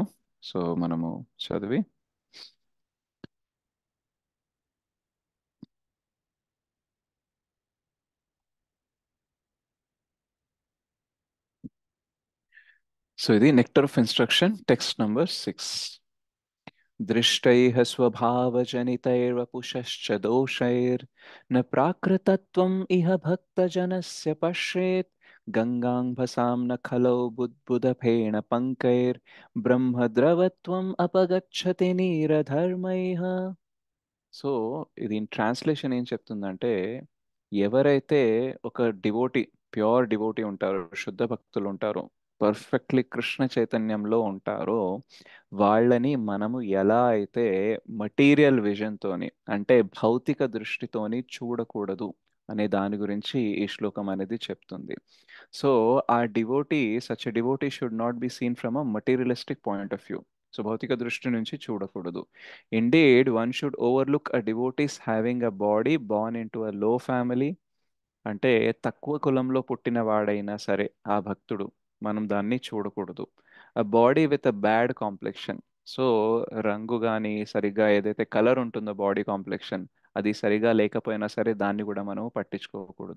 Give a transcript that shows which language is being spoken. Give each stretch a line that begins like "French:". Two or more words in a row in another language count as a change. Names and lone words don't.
Telugu: సో మనము చదివి సో ఇది నెక్టర్ ఆఫ్ ఇన్స్ట్రక్షన్,
English: text number
Telugu: 6.
Sanskrit: दृष्टैः स्वभावजनितैर्वपुषश्च दोषैर्न प्राकृतत्वम् इह भक्तजनस्य पश्येत् गङ्गाम्भसां न खलौ बुद्बुदफेण पङ्कैर्ब्रह्मद्रवत्वम् अपगच्छति నీరధర్మైః.
Telugu: సో ఇది ట్రాన్స్లేషన్ ఏం చెప్తుందంటే, ఎవరైతే ఒక డివోటీ,
English: pure devotee
Telugu: ఉంటారో, శుద్ధ భక్తులు ఉంటారో, పర్ఫెక్ట్లీ కృష్ణ చైతన్యంలో ఉంటారో, వాళ్ళని మనము ఎలా అయితే
English: material visionతోని,
Telugu: అంటే భౌతిక దృష్టితోని చూడకూడదు అనే దాని గురించి ఈ శ్లోకం అనేది చెప్తుంది.
English: So a devotee, such a devotee should not be seen from a materialistic point of view.
Telugu: సో భౌతిక దృష్టి నుంచి చూడకూడదు.
English: Indeed one should overlook a devotee's having a body born into a low family.
Telugu: అంటే తక్కువ కులంలో పుట్టిన వాడైనా సరే ఆ భక్తుడు, మనం దాన్ని చూడకూడదు.
English: A body with a bad complexion.
Telugu: సో రంగు కానీ సరిగ్గా ఏదైతే కలర్ ఉంటుందో
English: body complexion,
Telugu: అది సరిగా లేకపోయినా సరే దాన్ని కూడా మనం పట్టించుకోకూడదు.